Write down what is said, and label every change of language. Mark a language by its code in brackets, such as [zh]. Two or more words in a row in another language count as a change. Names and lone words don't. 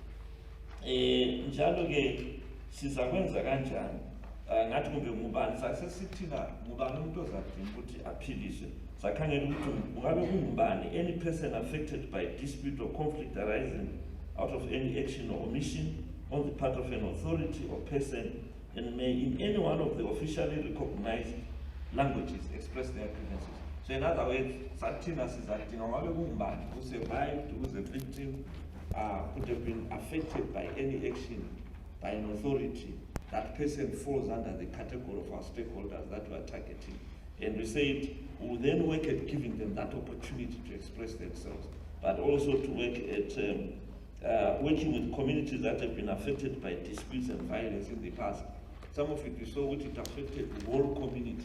[nd] njalo-ke sizakwenza kanjani ngathi kumbe ngubani sasesithina ngubani umuntu ozadinga ukuthi aphiliswe sakhangela ukuthi ungabe kungubani [en] any person affected by dispute or conflict arising out of any action or omission on the part of an authority or person and may in any one of the officially recognized languages express their grievances. So in other words, [nd] sathina sizadinga ungabe kungubani [en] who survived, who is a victim, could have been affected by any action by an authority. That person falls under the category of our stakeholders that we are targeting. And we said we will then work at giving them that opportunity to express themselves, but also to work at working with communities that have been affected by disputes and violence in the past some of it we saw which it affected the whole community.